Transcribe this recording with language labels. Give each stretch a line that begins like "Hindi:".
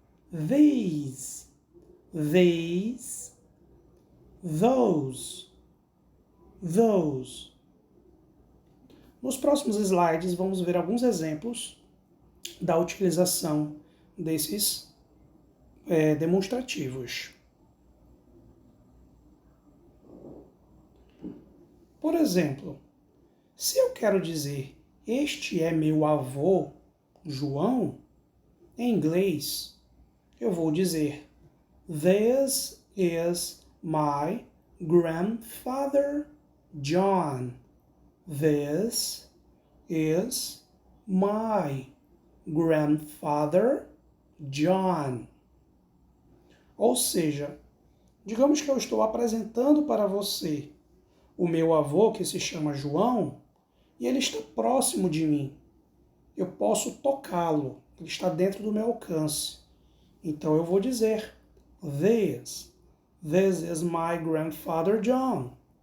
English: These, these, those, those.
Portuguese: Nos próximos slides vamos ver alguns exemplos da utilização desses demonstrativos. Por exemplo, se eu quero dizer este é meu avô, João, em inglês, eu vou dizer
English: this is my grandfather, John. This is my grandfather, John.
Portuguese: Ou seja, digamos que eu estou apresentando para você o meu avô, que se chama João, e ele está próximo de mim. Eu posso tocá-lo, ele está dentro do meu alcance. Então eu vou dizer
English: this is my grandfather John.